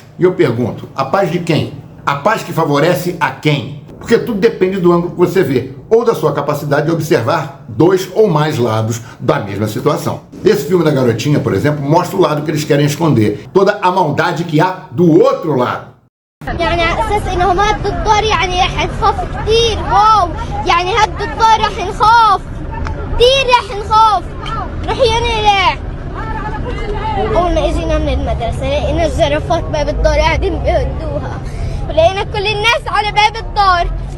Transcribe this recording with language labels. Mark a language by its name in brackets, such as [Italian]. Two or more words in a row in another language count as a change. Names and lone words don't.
[Portuguese] E eu pergunto, a paz de quem? A paz que favorece a quem? Porque tudo depende do ângulo que você vê, ou da sua capacidade de observar dois ou mais lados da mesma situação. Esse filme da garotinha, por exemplo, mostra o lado que eles querem esconder, toda a maldade que há do outro lado. [Arabic] يعني على اساس انهم هدوا الدار يعني رح نخاف كتير واو يعني هدوا الدار رح نخاف كتير رح نخاف رح ينقلع. اول ما اجينا من المدرسه لقينا الجرافات باب الدار قاعدين بيهدوها ولقينا كل الناس على باب الدار.